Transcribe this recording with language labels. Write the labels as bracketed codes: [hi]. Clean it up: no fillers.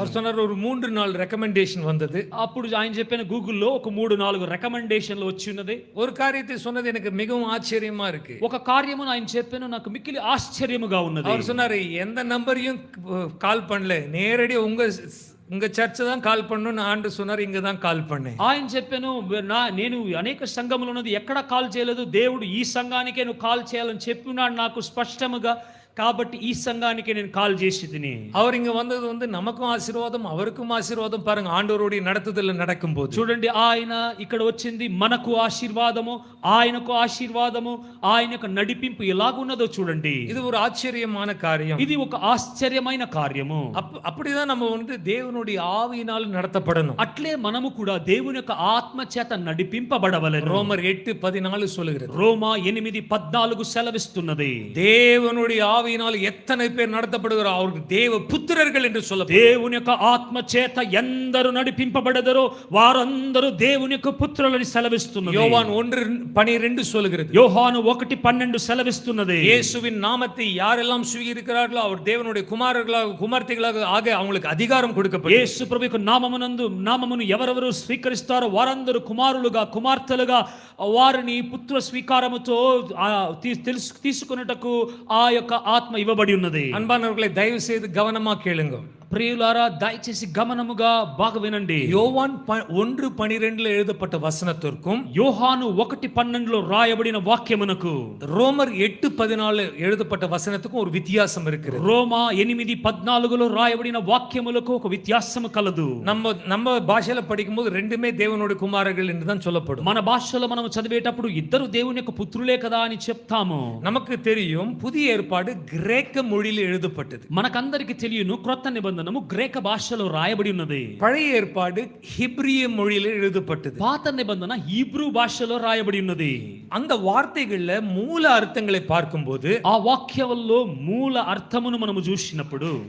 [ta] அவர் சொன்னார், ஒரு 3-4 ரெக்கமெண்டேஷன் வந்தது. [te] అప్పుడు ఆయన చెప్పిన గూగుల్లో ఒక 3-4 రికమెండేషన్లు వచ్చి ఉన్నది. [ta] ஒரு காரியத்தை சொன்னது எனக்கு மிகவும் ஆச்சரியமா இருக்கு. [te] ఒక కార్యమును ఆయన చెప్పాను, నాకు మిక్కిలి ఆశ్చర్యముగా ఉన్నది. [ta] அவர் சொன்னாரு, எந்த நம்பரையும் கால் பண்ணல, நேரடி உங்க சர்ச் தான் கால் பண்ணணும்னு ஆண்டு சொன்னார். இங்க தான் கால் பண்ணேன். [te] ఆయన చెప్పాను, నేను అనేక సంఘములు ఉన్నది ఎక్కడ కాల్ చేయలేదు, దేవుడు ఈ సంఘానికే నువ్వు కాల్ చేయాలని చెప్పినాడు నాకు స్పష్టముగా. కాబట్టి ఈ సంఘానికి నేను కాల్ చేసి తిని. [ta] அவர் இங்க வந்தது நமக்கும் ஆசீர்வாதம் அவருக்கும் ஆசீர்வாதம். பாருங்க, ஆண்டவருடைய நடத்துதல் நடக்கும்போது [te] చూడండి, ఆయన ఇక్కడ వచ్చింది మనకు ఆశీర్వాదము, ఆయనకు ఆశీర్వాదము, ఆయన యొక్క నడిపింపు ఎలాగున్నదో చూడండి. [ta] இது ஒரு ஆச்சரியமான காரியம். [te] ఇది ఒక ఆశ్చర్యమైన కార్యము. [ta] அப்படிதான் நம்ம தேவனுடைய ஆவியினால் நடத்தப்படணும். [te] అట్లే మనము కూడా దేవుని యొక్క ఆత్మ చేత నడిపింపబడవలెను. [ta] ரோமர் 8:14 சொல்லுகிறது. [te] రోమా 8:14 సెలవిస్తున్నది. [ta] தேவனுடைய ஆவியினால் எத்தனை பேர் நடத்தப்படுகிறார் அவருக்கு தேவ புத்திரர்கள் என்று சொல்ல. [te] దేవుని యొక్క ఆత్మ చేత ఎందరు నడిపింపబడదరో వారందరూ దేవుని యొక్క పుత్రులని సెలవిస్తున్నది. [ta] யோவான் 1:12 சொல்லுகிறது. [te] యోహాను 1:12 సెలవిస్తున్నది. [ta] இயேசுவின் நாமத்தை யாரெல்லாம் சுவீகரிக்கிறார்களோ அவர் தேவனுடைய குமாரர்களாக குமார்த்திகளாக ஆக அவங்களுக்கு அதிகாரம் கொடுக்கப்பட்டது. [te] యేసు ప్రభు యొక్క నామమును ఎవరెవరు స్వీకరిస్తారో వారందరూ కుమారులుగా కుమార్తెలుగా వారిని పుత్ర స్వీకారముతో తీసుకొనుటకు ఆ యొక్క ఆత్మ ఇవ్వబడి ఉన్నది. [ta] அன்பானவர்களை தயவு செய்து கவனமா கேளுங்க. [te] ప్రియులారా, దయచేసి గమనముగా బాగా వినండి. [ta] யோவான் 1:12 எழுதப்பட்ட வசனத்திற்கும் [te] యోహాను 1:12 రాయబడిన వాక్యమునకు [ta] ரோமர் 8:14 எழுதப்பட்ட வசனத்துக்கும் ஒரு வித்தியாசம் இருக்கிறது. [te] రోమా 8:14 రాయబడిన వాక్యములకు ఒక వ్యత్యాసము కలదు. [ta] நம்ம భాషలో படிக்கும்போது ரெண்டுமே தேவனுடைய குமாரர்கள் என்று தான் சொல்லப்படும். [te] మన భాషలో మనం చదివేటప్పుడు ఇద్దరు దేవుని యొక్క పుత్రులే కదా అని చెప్తాము. [ta] நமக்கு தெரியும், புதிய ஏற்பாடு கிரேக்க மொழியில் எழுதப்பட்டது. [te] మనకందరికి తెలియను, క్రొత్త నిబంధనము గ్రీక భాషలో రాయబడి ఉన్నది. [ta] பழைய ஏற்பாடு ஹிப்ரிய மொழியில் எழுதப்பட்டது. [te] పాత నిబంధన హీబ్రూ భాషలో రాయబడి ఉన్నది. [ta] அந்த வார்த்தைகள்ல மூல அர்த்தங்களை பார்க்கும்போது [te] ఆ వాక్యాలలో మూల అర్థమును మనము చూసినప్పుడు